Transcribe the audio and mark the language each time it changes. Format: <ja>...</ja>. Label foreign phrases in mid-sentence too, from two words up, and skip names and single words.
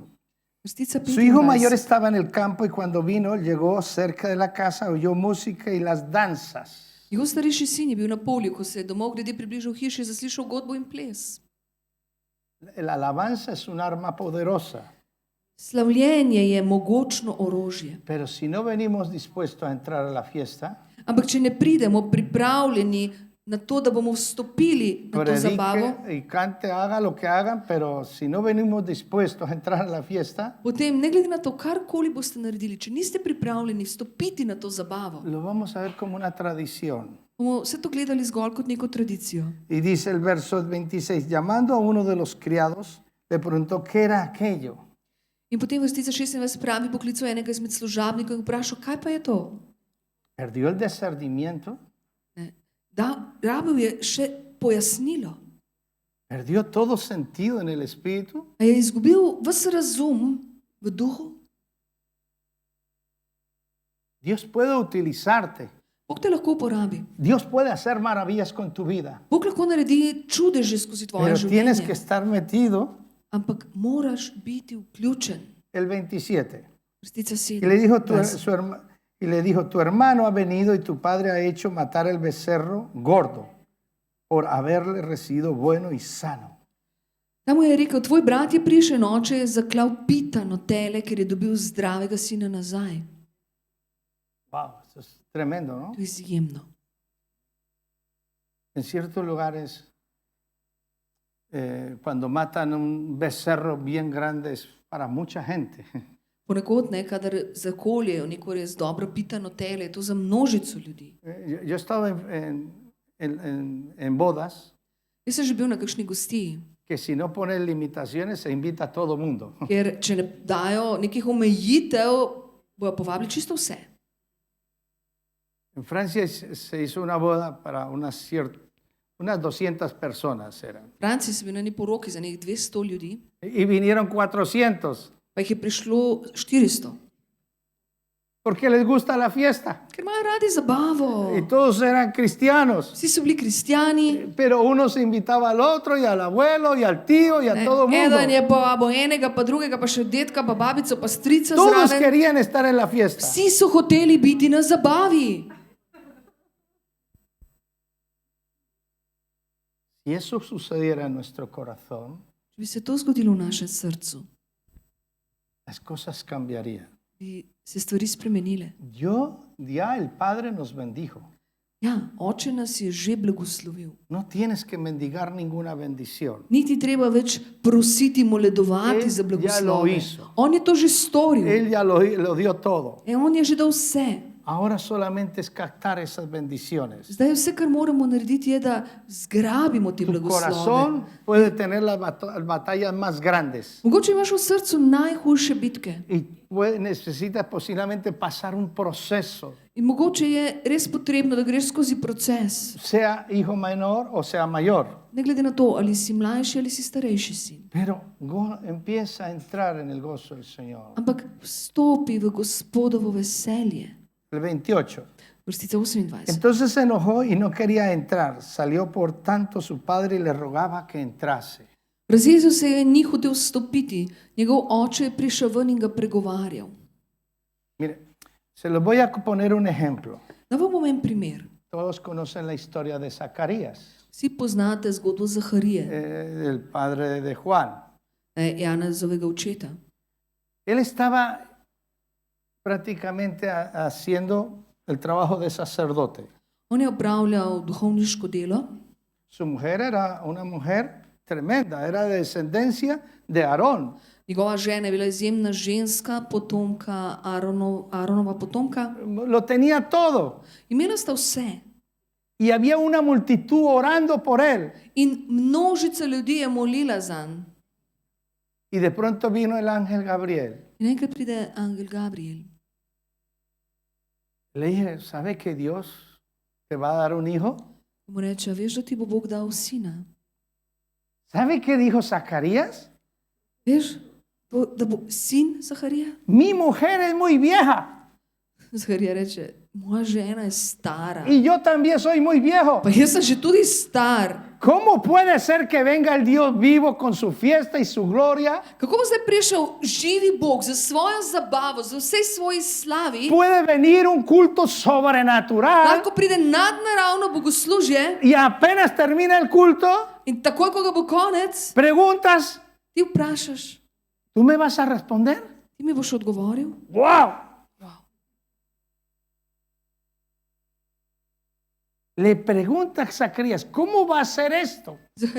<sl>Vrstica</sl> <es>Su hijo mayor 25. estaba en el campo y cuando vino, llegó cerca de la casa, oyó música y las danzas.</es> <sl>Njegov starejši sin je bil na polju, ko se je domov glede približal hiši, zaslišal godbo in ples.</sl> <es>La alabanza es un arma poderosa,</es> <sl>Slavljenje je mogočno orožje.</sl> <es>pero si no venimos dispuestos a entrar a la fiesta,</es> <sl>Ampak če ne pridemo pripravljeni na to, da bomo vstopili na to zabavo,</sl> <es>predique y cante, haga lo que hagan, pero si no venimos dispuestos a entrar a la fiesta,</es> <sl>potem ne glede na to, karkoli boste naredili, če niste pripravljeni vstopiti na to zabavo,</sl> <es>lo vamos a ver como una tradición.</es> <sl>bomo vse to gledali zgolj kot neko tradicijo.</sl> <es>Y dice el verso 26, llamando a uno de los criados, le preguntó qué era aquello.</es> <sl>In potem vrstica 26 pravi, poklical enega izmed služabnikov in vprašal, kaj pa je to?</sl> <es>Perdió el discernimiento,</es> <sl>Rabil je še pojasnilo.</sl> <es>perdió todo sentido en el espíritu.</es> <sl>A je izgubil ves razum v duhu?</sl> <es>Dios puede utilizarte.</es> <sl>Bog te lahko uporabi.</sl> <es>Dios puede hacer maravillas con tu vida.</es> <sl>Bog lahko naredi čudeže skozi tvoje</sl> <es>Pero tienes que</es> <sl>življenje.</sl> <es>estar metido.</es> <sl>Ampak moraš biti vključen.</sl> <es>El 27.</es> <sl>Vrstica</sl> <es>Y le dijo, 7. tu hermano ha venido y tu padre ha hecho matar el becerro gordo por haberle recibido bueno y sano.</es> <sl>Tam mu je rekel, tvoj brat je prišel in oče je zaklal pitano tele, ker je dobil zdravega sina nazaj.</sl> <es>Wow, eso es tremendo, ¿no?</es> <sl>To je izjemno.</sl> <es>En ciertos lugares, cuando matan un becerro bien grande es para mucha gente.</es> <sl>Ponekod, kadar zakoljejo neko res dobro pitano tele, je to za množico ljudi.</sl> <es>Yo estaba en bodas</es> <sl>Jaz sem že bil na kakšni gostiji,</sl> <es>que si no pones limitaciones se invita a todo mundo.</es> <sl>ker če ne dajo nekih omejitev, bojo povabili čisto vse.</sl> <es>En Francia se hizo una boda para unas 200 personas eran.</es> <sl>V Franciji so bili na eni poroki za nekih 200 ljudi,</sl> <es>Y vinieron 400</es> <sl>pa jih je prišlo 400,</sl> <es>porque les gusta la fiesta.</es> <sl>ker imajo radi zabavo.</sl> <es>Y todos eran cristianos.</es> <sl>Vsi so bili kristijani,</sl> <es>Pero uno se invitaba al otro y al abuelo y al tío y a todo el mundo.</es> <sl>eden je povabil enega, pa drugega, pa še detka, pa babico, pa strica</sl> <es>Todos</es> <sl>zraven.</sl> <es>querían estar en la fiesta.</es> <sl>Vsi so hoteli biti na zabavi.</sl> <es>Si eso sucediera en nuestro corazón,</es> <sl>Če bi se to zgodilo v našem srcu,</sl> <es>las cosas cambiarían.</es> <sl>bi se stvari spremenile.</sl> <es>Ya el Padre nos bendijo.</es> <sl>Ja, oče nas je že blagoslovil.</sl> <es>No tienes que mendigar ninguna bendición.</es> <sl>Ni treba več prositi, moledovati</sl> <es>Él</es> <sl>za</sl> <es>ya lo</es> <sl>blagoslove.</sl> <es>hizo.</es> <sl>On je to že storil.</sl> <es>Él ya lo dio todo.</es> <sl>On je že dal vse.</sl> <es>Ahora solamente es captar esas bendiciones.</es> <sl>Zdaj vse, kar moramo narediti, je, da zgrabimo te</sl> <es>Tu</es> <sl>blagoslove.</sl> <es>corazón puede tener las batallas más grandes</es> <sl>Mogoče imaš v srcu najhujše bitke.</sl> <es>y necesitas posiblemente pasar un proceso,</es> <sl>In mogoče je res potrebno, da greš skozi proces.</sl> <es>sea hijo menor o sea mayor.</es> <sl>Ne glede na to, ali si mlajši ali si starejši sin.</sl> <es>Pero empieza a entrar en el gozo del Señor.</es> <sl>Ampak vstopi v Gospodovo veselje.</sl> <es>El 28.</es> <sl>Vrstica 28.</sl> <es>Entonces se enojó y no quería entrar. Salió por tanto su padre y le rogaba que entrase.</es> <sl>Razjezil se je, ni hotel vstopiti. Njegov oče je prišel ven in ga pregovarjal.</sl> <es>Mire, se los voy a poner un ejemplo.</es> <sl>Da vam bom en primer.</sl> <es>Todos conocen la historia de Zacarías,</es> <sl>Vsi poznate zgodbo Zaharije,</sl> <es>el padre de Juan.</es> <sl>Janezovega očeta.</sl> <es>Él estaba prácticamente haciendo el trabajo de sacerdote.</es> <sl>On je opravljal duhovniško delo.</sl> <es>Su mujer era una mujer tremenda, era de descendencia de Aarón.</es> <sl>Njegova žena je bila izjemna ženska, potomka Aaronova potomka.</sl> <es>Lo tenía todo.</es> <sl>Imela sta vse.</sl> <es>Y había una multitud orando por él.</es> <sl>In množica ljudi je molila zanj.</sl> <es>Y de pronto vino el ángel Gabriel.</es> <sl>In enkrat pride angel Gabriel.</sl> <es>Le dije, ¿sabes que Dios te va a dar un hijo?</es> <sl>Mu reče, veš, da ti bo Bog dal sina.</sl> <es>¿Sabe qué dijo Zacarías?</es> <sl>Veš, da bo sin Zaharija?</sl> <es>Mi mujer es muy vieja</es> <sl>Zaharija reče, moja žena je stara.</sl> <es>y yo también soy muy viejo.</es> <sl>Pa jaz sem že tudi star.</sl> <es>¿Cómo puede ser que venga el Dios vivo con su fiesta y su gloria?</es> <sl>Kako bo zdaj prišel živi Bog za svojo zabavo, za vsej svoji slavi?</sl> <es>Puede venir un culto sobrenatural</es> <sl>Lahko pride nadnaravno bogoslužje</sl> <es>y apenas termina el culto,</es> <sl>in takoj, ko ga bo konec,</sl> <es>preguntas,</es> <sl>ti vprašaš,</sl> <es>¿tú me vas a responder?</es> <sl>ti mi boš odgovoril?</sl> <es>¡Wow! Wow. Le pregunta a Zacarías, ¿cómo va a ser esto?</es>